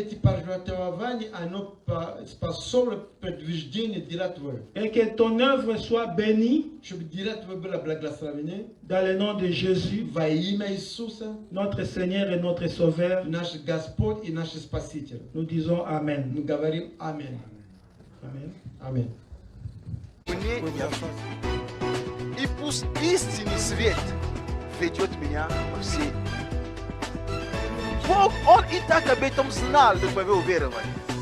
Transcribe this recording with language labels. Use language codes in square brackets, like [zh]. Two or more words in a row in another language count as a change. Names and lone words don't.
[fr] Et que ton œuvre soit bénie. Dans le nom de Jésus, notre Seigneur et notre Sauveur. Nous disons Amen. Amen. Amen. Amen. [ru] И пусть истинный свет ведет меня во все. Бог, Он и так об этом знал, до твоего уверования.